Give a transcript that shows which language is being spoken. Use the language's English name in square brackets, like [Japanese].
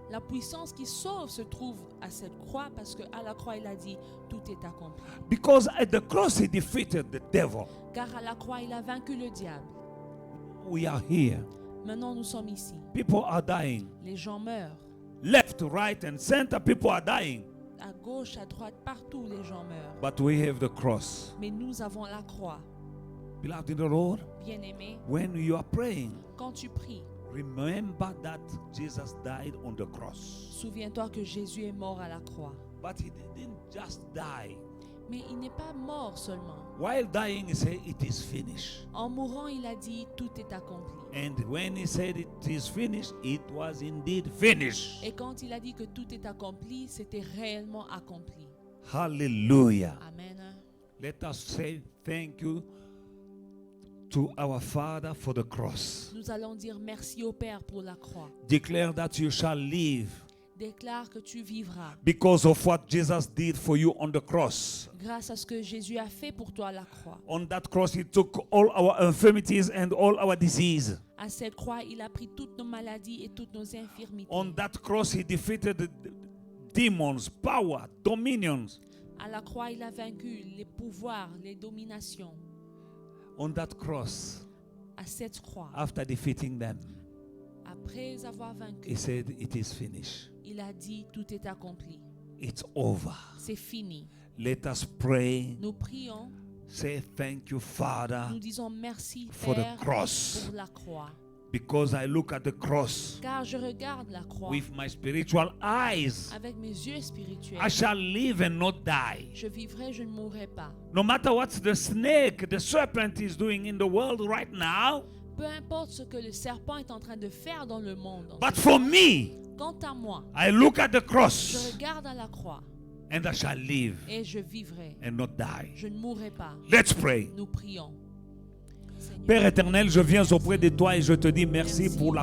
[French] La puissance qui sauve se trouve à cette croix parce qu'à la croix, il a dit tout est accompli. [English] Because at the cross he defeated the devil. [French] Car à la croix, il a vaincu le diable. [English] We are here. [French] Maintenant, nous sommes ici. [English] People are dying. [French] Les gens meurent. [English] Left, right, and center, people are dying. [French] À gauche, à droite, partout, les gens meurent. [English] But we have the cross. [French] Mais nous avons la croix. [English] Beloved in the Lord, [French] Bien-aimé, [English] when you are praying, [French] quand tu pries, [English] remember that Jesus died on the cross. [French] souviens-toi que Jésus est mort à la croix. [English] But he didn't just die. [French] Mais il n'est pas mort seulement. [English] While dying, he said, it is finished. [French] En mourant, il a dit tout est accompli. [English] And when he said it is finished, it was indeed finished. [French] Et quand il a dit que tout est accompli, c'était réellement accompli. Hallelujah. Amen. [English] Let us say thank you to our Father for the cross. [French] Nous allons dire merci au Père pour la croix. [English] Declare that you shall live [French] Déclare que tu vivras [English] because of what Jesus did for you on the cross. [French] grâce à ce que Jésus a fait pour toi à la croix. [English] On that cross, he took all our infirmities and all our disease. [French] À cette croix, il a pris toutes nos maladies et toutes nos infirmités. [English] On that cross, he defeated the demons, power, dominions. [French] À la croix, il a vaincu les pouvoirs, les dominations. [English] On that cross, [French] À cette croix, [English] after defeating them, [French] après avoir vaincu, [English] he said, it is finished. [French] il a dit tout est accompli. [English] It's over. [French] C'est fini. [English] Let us pray. [French] Nous prions, [English] Say thank you, Father, [French] nous disons merci [English] for the [French] Père [English] cross. [French] pour la croix. [English] Because I look at the cross [French] car je regarde la croix [English] with my spiritual eyes. [French] avec mes yeux spirituels. [English] I shall live and not die. [French] Je vivrai, je ne mourrai pas. [English] No matter what the snake, the serpent is doing in the world right now, [French] Peu importe ce que le serpent est en train de faire dans le monde. [English] but for me, [French] Quant à moi, [English] I look at the [French] je [English] cross [French] regarde à la croix [English] and I shall live [French] et je vivrai. [English] and not die. [French] Je ne mourrai pas. [English] Let's pray. [French] Nous prions. Seigneur, Père éternel, je viens auprès de toi et je te dis merci pour la